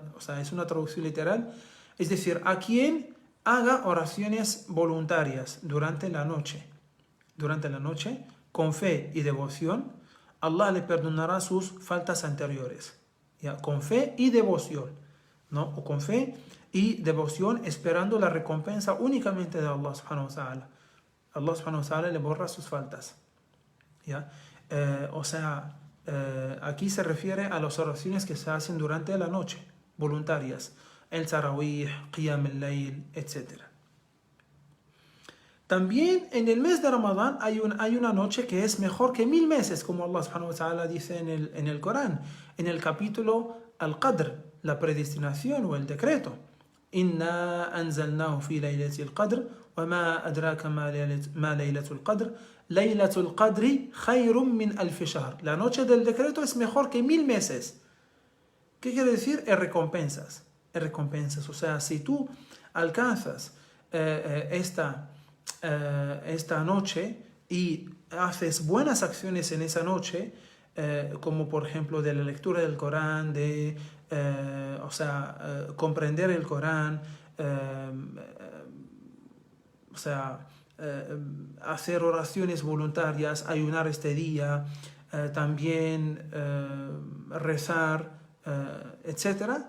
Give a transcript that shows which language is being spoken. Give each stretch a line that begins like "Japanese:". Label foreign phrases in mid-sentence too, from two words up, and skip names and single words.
Spanish: O sea, es una traducción literal. Es decir, a quien haga oraciones voluntarias durante la noche con fe y devoción, Allah le perdonará sus faltas anteriores. ¿Ya? Con fe y devoción, ¿no? O con fe y devoción, esperando la recompensa únicamente de Allah
Arabic: سبحانه وتعالى.
Spanish: Allah
Arabic: سبحانه وتعالى
Spanish: le borra sus faltas. ¿Ya? Aquí se refiere a las oraciones que se hacen durante la noche, voluntarias, el tarawih,
Arabic: قيام الليل,
Spanish: etc. También en el mes de Ramadán hay una noche que es mejor que 1000 meses, como Allah
Arabic: سبحانه وتعالى
Spanish: dice en el Corán, en el capítulo Al-Qadr, la predestinación o el decreto.
Arabic: إنا أنزلناه في ليلة القدر وما أدراك ما ليلة القدر. ليلة القدر خير من ألف شهر.
Spanish: La noche del decreto es mejor que 1000 meses. ¿Qué quiere decir? En recompensas. En recompensas. O sea, si tú alcanzas esta noche y haces buenas acciones en esa noche, como por ejemplo de la lectura del Corán, de comprender el Corán, hacer oraciones voluntarias, ayunar este día, también rezar, etcétera.